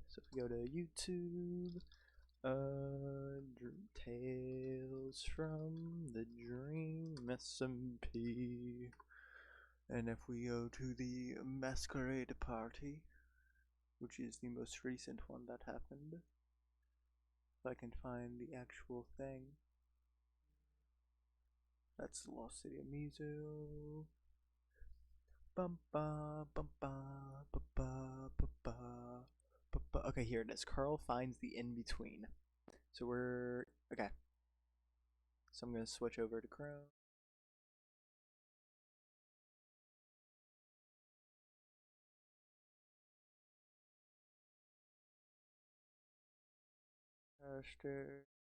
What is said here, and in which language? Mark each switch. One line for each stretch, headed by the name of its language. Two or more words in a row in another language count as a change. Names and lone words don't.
English: So if we go to YouTube, Tales from the Dream SMP, and if we go to the Masquerade Party, which is the most recent one that happened, if I can find the actual thing, that's the Lost City of Mizu. Bum ba bum ba ba ba ba ba ba ba. Okay, here it is. Carl finds the in between. So we're okay. So I'm gonna switch over to Chrome. Faster.